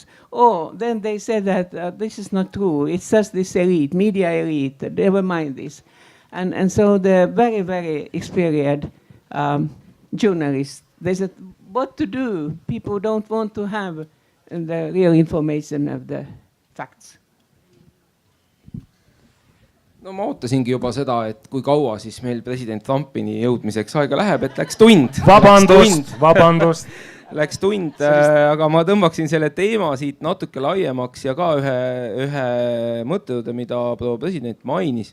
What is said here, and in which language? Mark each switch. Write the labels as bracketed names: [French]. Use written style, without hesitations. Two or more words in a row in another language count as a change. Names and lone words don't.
[English] Or then they said that this is not true, it's just this elite, media elite, never mind this. And so the very, very experienced journalists, they said what to do, people don't want to have the real information of the facts. [Estonian] No ma ootasingi juba seda, et kui kaua siis meil president Trumpini jõudmiseks aega läheb, et läks tund. Vabandust. Läks tund, aga ma tõmbaksin selle teema siit natuke laiemaks ja ka ühe mõttejuurde, mida proua president mainis.